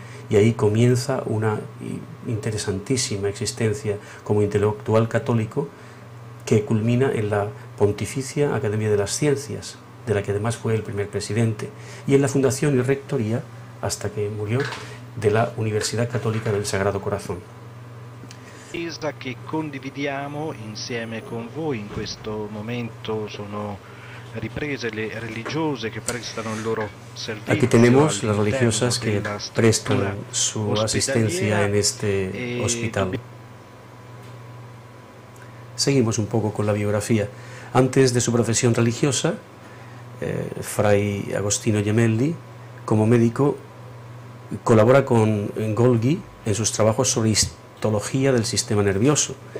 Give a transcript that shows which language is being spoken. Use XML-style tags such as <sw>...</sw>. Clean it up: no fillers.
<es>Y ahí comienza una interesantísima existencia como intelectual católico que culmina en la Pontificia Academia de las Ciencias, de la que además fue el primer presidente, y en la fundación y rectoría, hasta que murió, de la Universidad Católica del Sagrado Corazón.</es> <it>Che condividiamo insieme con voi in questo momento sono riprese le religiose che prestano il loro servizio.</it> <es>Aquí tenemos las religiosas que prestan su asistencia en este hospital. Seguimos un poco con la biografía. Antes de su profesión religiosa, Fray Agostino Gemelli, como médico, colabora con Golgi en sus trabajos sobre histología del sistema nervioso.</es>